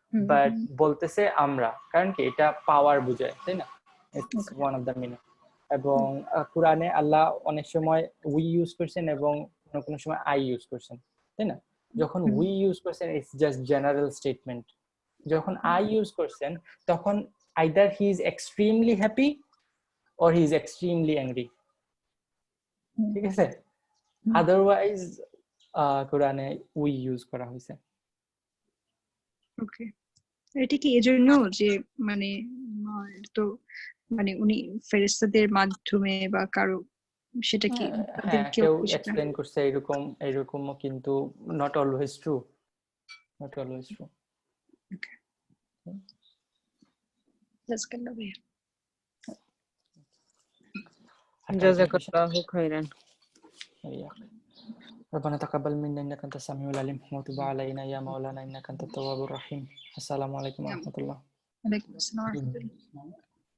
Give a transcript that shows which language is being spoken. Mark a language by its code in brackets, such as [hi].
[bn] But বলতেছে আমরা, কারণ কি এটা পাওয়ার বোঝায়, তাই না? [en] It's one of the meaning. [bn] এবং কোরআনে আল্লাহ অনেক সময় উই ইউজ করছেন এবং কোনো সময় আই ইউজ করছেন, তাই না? যখন উই ইউজ করছেন [en] It's just general statement. [bn] যখন আই ইউজ করছেন তখন [en] either he is extremely happy or he is extremely angry, [bn] ঠিক আছে? আদারওয়াইজ কোরআনে উই ইউজ করা হয়েছে। ওকে, এটা কি এজন্য যে মানে তো মানে উনি ফেরেশতাদের মাধ্যমে বা কারো, সেটা কি হ্যাঁ, কেউ এক্সপ্লেইন করছে এরকমও, কিন্তু [en] Not always true, not always true. [bn] জাযাকাল্লাহ ভাইয়া। [ar] জাযাকাল্লাহু খাইরান। ربنا تقبل منا انك انت السميع العليم وتب علينا يا مولانا انك انت التواب الرحيم. السلام عليكم ورحمه الله. ওয়ালাইকুম আসসালাম ওয়া রাহমাতুল্লাহ।